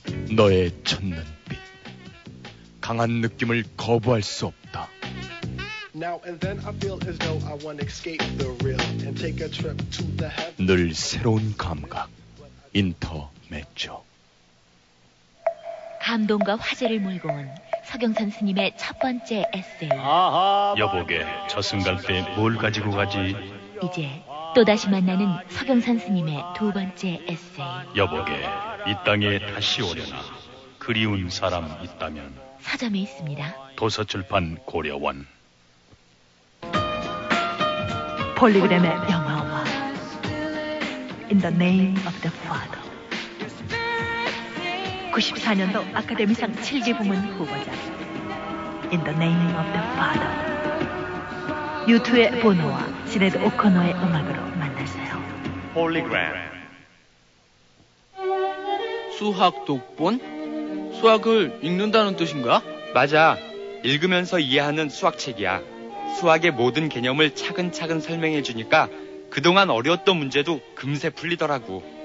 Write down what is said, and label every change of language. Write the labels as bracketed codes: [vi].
[ko] 너의 첫 눈빛 강한 느낌을 거부할 수 없다. [en] Now and then I feel as though I want to escape the real and take a trip to the heaven. [ko] 늘 새로운 감각 인터메초. 감동과 화제를 몰고 온 서경선 스님의 첫 번째 에세이. 아하, 여보게 저 순간 때 뭘 가지고 가지? 이제 또다시 만나는 서경선 스님의 두 번째 에세이. 여보게 이 땅에 다시 오려나 그리운 사람 있다면 서점에 있습니다. 도서출판 고려원. 폴리그램의 영화와 In the name of the Father. 94년도 아카데미상 7기 부문 후보자 In the name of the Father. U2의 보노와 지네드 오코노의 음악으로 만나세요. 폴리그램. 수학 독본? 수학을 읽는다는 뜻인가? 맞아. 읽으면서 이해하는 수학책이야. 수학의 모든 개념을 차근차근 설명해주니까 그동안 어려웠던 문제도 금세 풀리더라고.